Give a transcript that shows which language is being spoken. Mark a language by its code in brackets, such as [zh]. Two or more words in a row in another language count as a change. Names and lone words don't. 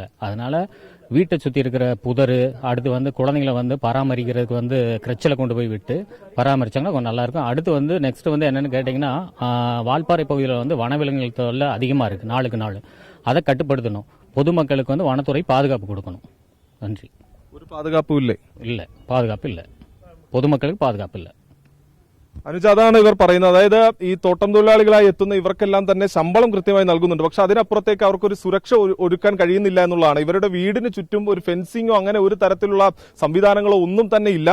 [ta] அதனால வீட்டை சுற்றி இருக்கிற புதர், அடுத்து வந்து குழந்தைங்களை வந்து பராமரிக்கிறதுக்கு வந்து கிரச்சில் கொண்டு போய் விட்டு பராமரிச்சாங்கன்னா கொஞ்சம் நல்லாயிருக்கும். அடுத்து வந்து நெக்ஸ்ட் வந்து என்னென்னு கேட்டிங்கன்னா, வால்பாறை பகுதியில் வந்து வனவிலங்குகள் தொல்லை அதிகமாக இருக்குது நாளுக்கு நாள். அதை கட்டுப்படுத்தணும். பொதுமக்களுக்கு வந்து வனத்துறை பாதுகாப்பு கொடுக்கணும். நன்றி. [ml] ഒരു പാതുകാപ്പും ഇല്ലേ? ഇല്ല, പാതുകാപ്പ് ഇല്ല. പൊതുമക്കൾക്ക് പാതുകാപ്പില്ല. അനുജ, അതാണ് ഇവർ പറയുന്നത്. അതായത് ഈ തോട്ടം തൊഴിലാളികളായി എത്തുന്ന ഇവർക്കെല്ലാം തന്നെ ശമ്പളം കൃത്യമായി നൽകുന്നുണ്ട്. പക്ഷെ അതിനപ്പുറത്തേക്ക് അവർക്കൊരു സുരക്ഷ ഒരുക്കാൻ കഴിയുന്നില്ല എന്നുള്ളതാണ്. ഇവരുടെ വീടിന് ചുറ്റും ഒരു ഫെൻസിങ്ങോ അങ്ങനെ ഒരു തരത്തിലുള്ള സംവിധാനങ്ങളോ ഒന്നും തന്നെ ഇല്ല.